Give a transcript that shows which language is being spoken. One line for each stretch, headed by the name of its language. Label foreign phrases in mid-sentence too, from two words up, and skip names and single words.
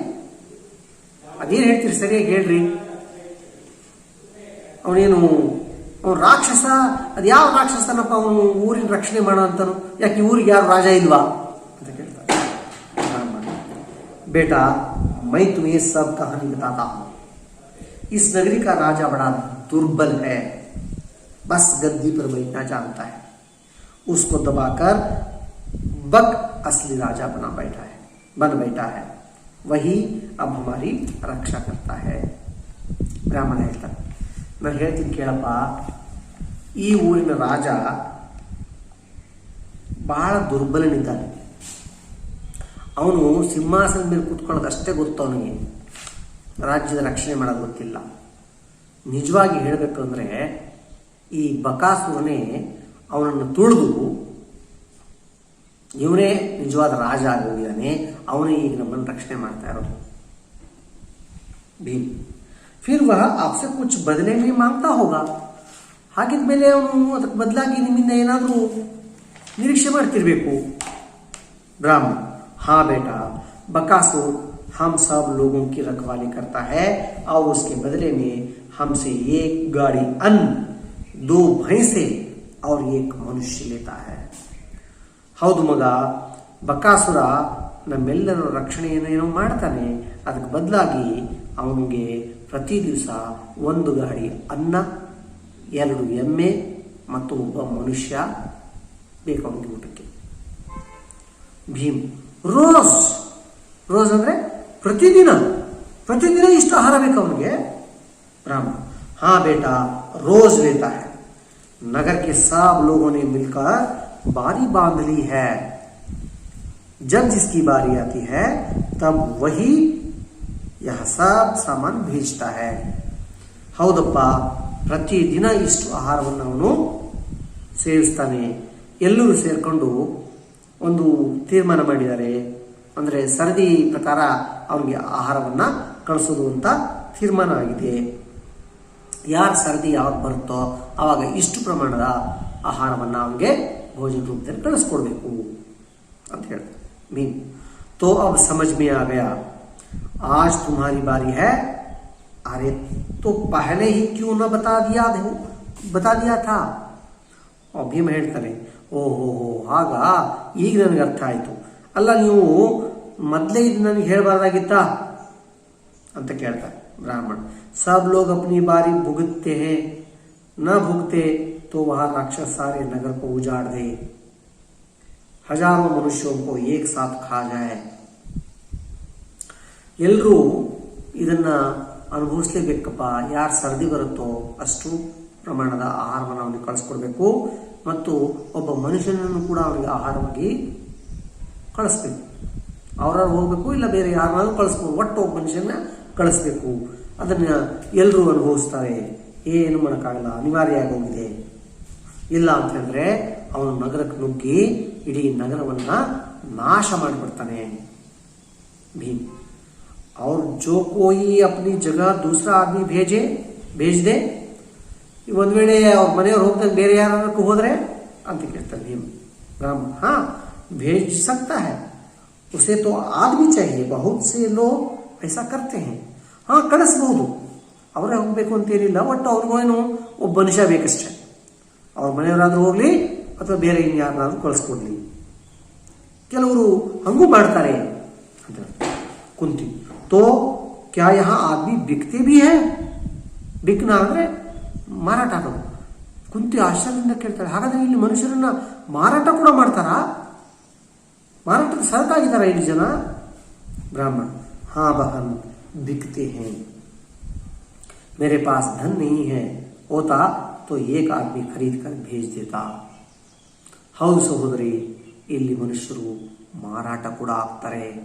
Kannada: ಅದೇನು ಹೇಳ್ತೀರಿ ಸರಿಯಾಗಿ ಹೇಳ್ರಿ. ಅವನೇನು ಅವನು ರಾಕ್ಷಸ, ಅದು ಯಾವ ರಾಕ್ಷಸನಪ್ಪ, ಅವನು ಊರಿನ ರಕ್ಷಣೆ ಮಾಡೋ ಅಂತನು, ಯಾಕೆ ಊರಿಗೆ ಯಾರು ರಾಜ ಇಲ್ವಾ ಅಂತ ಕೇಳ್ತಾರೆ.
Hindi: बेटा मैं तुम्हें सब कहानी बताता हूं, इस नगरी का राजा बड़ा दुर्बल है, बस गद्दी पर बैठना जानता है, उसको दबाकर बक असली राजा बन बैठा है, वही अब हमारी रक्षा करता है.
Kannada: ಬ್ರಾಹ್ಮಣ ಹೇಳ್ತಾನೆ, ನಾನು ಹೇಳ್ತೀನಿ ಕೇಳಪ್ಪ, ಈ ಊರಿನ ರಾಜ ಬಹಳ ದುರ್ಬಲನಿದ್ದಾನೆ, ಅವನು ಸಿಂಹಾಸನದ ಮೇಲೆ ಕೂತ್ಕೊಳ್ಳೋದಷ್ಟೇ ಗೊತ್ತು, ಅವನಿಗೆ ರಾಜ್ಯದ ರಕ್ಷಣೆ ಮಾಡೋದು ಗೊತ್ತಿಲ್ಲ. ನಿಜವಾಗಿ ಹೇಳಬೇಕು ಅಂದ್ರೆ ಈ ಬಕಾಸುರನೇ ಅವನನ್ನು ತುಳಿದು ಇವನೇ ನಿಜವಾದ ರಾಜ ಆಗೋಗಿದ್ದಾನೆ, ಅವನೇ ಈಗ ನಮ್ಮನ್ನು ರಕ್ಷಣೆ ಮಾಡ್ತಾ ಇರೋದು. ಭೀಮ್,
Hindi: फिर वह आपसे कुछ बदले में मांगता होगा,
Kannada: ಹಾಗಿದ್ಮೇಲೆ ಅವನು ಅದಕ್ಕೆ ಬದಲಾಗಿ ನಿಮ್ಮಿಂದ ಏನಾದರೂ ನಿರೀಕ್ಷೆ ಮಾಡ್ತಿರ್ಬೇಕು.
Hindi: ब्राह्मण, हाँ बेटा, बकासुर हम सब लोगों की रखवाली करता है और उसके बदले में हमसे एक गाड़ी अन्न, 2 भैंसे और 1 मनुष्य लेता है.
Kannada: ಹೌದು ಮಗ, ಬಕಾಸುರ ನಮ್ಮೆಲ್ಲರ ರಕ್ಷಣೆಯನ್ನೇನೋ ಮಾಡ್ತಾನೆ, ಅದಕ್ಕೆ ಬದಲಾಗಿ ಅವನಿಗೆ ಪ್ರತಿ ದಿವಸ 1 ಗಾಡಿ ಅನ್ನ, 2 ಎಮ್ಮೆ ಮತ್ತು 1 ಮನುಷ್ಯ ಬೇಕು ಅವನಿಗೆ ಊಟಕ್ಕೆ. ಭೀಮ್, ರೋಜ್ ಅಂದ್ರೆ प्रतिदिन इಷ್ಟು आहार ಬೇಕು ಅವನಿಗೆ ब्राह्मण।
Hindi: हाँ बेटा, रोज लेता है। नगर के सब लोगों ने मिलकर बारी बांध ली है। जब जिसकी बारी आती है तब वही यह सब सामान भेजता है।
Kannada: ಹೌದಪ್ಪ, ಪ್ರತಿದಿನ ಇಷ್ಟು ಆಹಾರವನ್ನು ಅವನು ಸೇವಿಸ್ತಾನೆ। ಎಲ್ಲರೂ ಸೇರ್ಕೊಂಡು ಒಂದು ತೀರ್ಮಾನ ಮಾಡಿದ್ದಾರೆ, ಅಂದರೆ ಸರದಿ ಪ್ರಕಾರ ಅವನಿಗೆ ಆಹಾರವನ್ನ ಕಳಿಸೋದು ಅಂತ ತೀರ್ಮಾನ ಆಗಿದೆ। ಯಾರ ಸರದಿ ಯಾವಾಗ ಬರುತ್ತೋ ಆವಾಗ ಇಷ್ಟು ಪ್ರಮಾಣದ ಆಹಾರವನ್ನ ಅವನಿಗೆ ಭೋಜನ ರೂಪದಲ್ಲಿ ಕಳಿಸ್ಕೊಡ್ಬೇಕು ಅಂತ ಹೇಳ್ತಾರೆ।
Hindi: मीन तो अब समझ में आ गया, आज तुम्हारी बारी है। अरे तो पहले ही क्यों न बता दिया था।
Kannada: ಭೀಮ ಹೇಳ್ತಾನೆ, ಓಹೋ ಆಗ ಈಗ ನನಗೆ ಅರ್ಥ ಆಯ್ತು, ಅಲ್ಲ ನೀವು ಮೊದಲೇ ಇದು ನನಗೆ ಹೇಳಬಾರ್ದಾಗಿತ್ತ ಅಂತ ಕೇಳ್ತಾರೆ ब्राह्मण।
Hindi: सब लोग अपनी बारी भुगतते हैं, न भुगते तो वह राक्षस सारे नगर को उजाड़ दे, हजारों मनुष्यों को एक साथ खा जाए।
Kannada: ಎಲ್ಲರೂ ಇದನ್ನ ಅನುಭವಿಸಲೇಬೇಕಪ್ಪ। ಯಾರು ಸರದಿ ಬರುತ್ತೋ ಅಷ್ಟು ಪ್ರಮಾಣದ ಆಹಾರವನ್ನು ಅವನಿಗೆ ಕಳಿಸ್ಕೊಡ್ಬೇಕು, ಮತ್ತು ಒಬ್ಬ ಮನುಷ್ಯನನ್ನು ಕೂಡ ಅವನಿಗೆ ಆಹಾರವಾಗಿ ಕಳಿಸ್ಬೇಕು। ಅವರಾರು ಹೋಗ್ಬೇಕು, ಇಲ್ಲ ಬೇರೆ ಯಾರನ್ನಾದ್ರೂ ಕಳಿಸ್ಬೋದು, ಒಟ್ಟು ಒಬ್ಬ ಮನುಷ್ಯನ ಕಳಿಸ್ಬೇಕು। ಅದನ್ನ ಎಲ್ಲರೂ ಅನುಭವಿಸ್ತಾರೆ, ಏನು ಮಾಡೋಕ್ಕಾಗಲ್ಲ, ಅನಿವಾರ್ಯ ಆಗೋಗಿದೆ। ಇಲ್ಲ ಅಂತ ಹೇಳಿದ್ರೆ ಅವನು ನಗರಕ್ಕೆ ನುಗ್ಗಿ ಇಡೀ ನಗರವನ್ನ ನಾಶ ಮಾಡಿಬಿಡ್ತಾನೆ ಭೀಮ್।
Hindi: और जो कोई अपनी जगह दूसरा आदमी भेज दे,
Kannada: ಒಂದ್ ವೇಳೆ ಅವ್ರ ಮನೆಯವ್ರು ಹೋಗ್ದಂಗೆ ಬೇರೆ ಯಾರಕ್ಕೂ ಹೋದ್ರೆ ಅಂತ ಕೇಳ್ತಾರೆ ಭೀಮ್।
Hindi: ब्राह्मण हाँ भेज सकता है, उसे तो आदमी चाहिए, बहुत से लोग ऐसा करते हैं।
Kannada: हाँ ಕಳಿಸಬಹುದು, ಅವರೇ ಹೋಗ್ಬೇಕು ಅಂತೇನಿಲ್ಲ, ಒಟ್ಟು ಅವ್ರಿಗೇನು ಒಬ್ಬ ಮನುಷ್ಯ ಬೇಕಷ್ಟೇ। ಅವ್ರ ಮನೆಯವರಾದ್ರೂ ಹೋಗ್ಲಿ ಅಥವಾ ಬೇರೆ ಇನ್ಯಾರನ್ನಾದ್ರೂ ಕಳಿಸ್ಕೊಡ್ಲಿ, ಕೆಲವರು ಹಂಗೂ ಮಾಡ್ತಾರೆ ಅಂತ ಕುಂತಿ।
Hindi: तो क्या यहाँ आदमी बिकते भी है।
Kannada: ಬಿಕ್ನ ಅಂದ್ರೆ ಮಾರಾಟ ಆಗೋದು। ಕುಂತಿ ಆಶ್ಚರ್ಯದಿಂದ ಕೇಳ್ತಾರೆ, ಹಾಗಾದ್ರೆ ಇಲ್ಲಿ ಮನುಷ್ಯರನ್ನ ಮಾರಾಟ ಕೂಡ ಮಾಡ್ತಾರಾ? ಮಾರಾಟದ ಸರಕಾಗಿದ್ದಾರಾ ಇಲ್ಲಿ ಜನ?
Hindi: ब्राह्मण हाँ बहन बिकते हैं, मेरे पास धन नहीं है, होता तो एक आदमी खरीद कर भेज देता।
Kannada: ಹೌದು ಸಹೋದರಿ, ಇಲ್ಲಿ ಮನುಷ್ಯರು ಮಾರಾಟ ಕೂಡ ಆಗ್ತಾರೆ।